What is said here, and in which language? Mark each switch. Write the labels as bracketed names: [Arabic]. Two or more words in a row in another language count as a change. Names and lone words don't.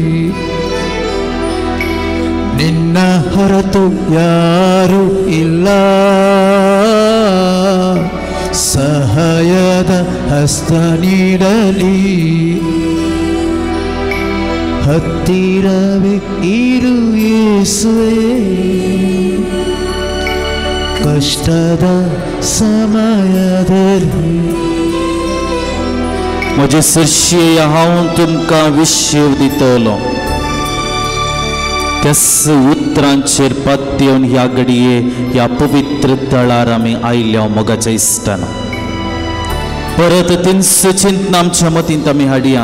[Kannada] ನಿನ್ನ ಹೊರತು ಯಾರು ಇಲ್ಲ, ಸಹಾಯದ ಹಸ್ತ ನೀಡಲಿ. ಹತ್ತಿರವೇ ಇರು ಯೇಸುವೇ, ಕಷ್ಟದ ಸಮಯದಲ್ಲಿ. [Konkani] म्हजे सर्शेय हांव तुमकां विशेव दितलो. त्याच उतरांचेर पातयेवन ह्या घडये ह्या पवित्र तळार आमी आयल्या मोगाच्या इश्टान. परत तिनस चिंतना आमच्या मतींत आमी हाडया.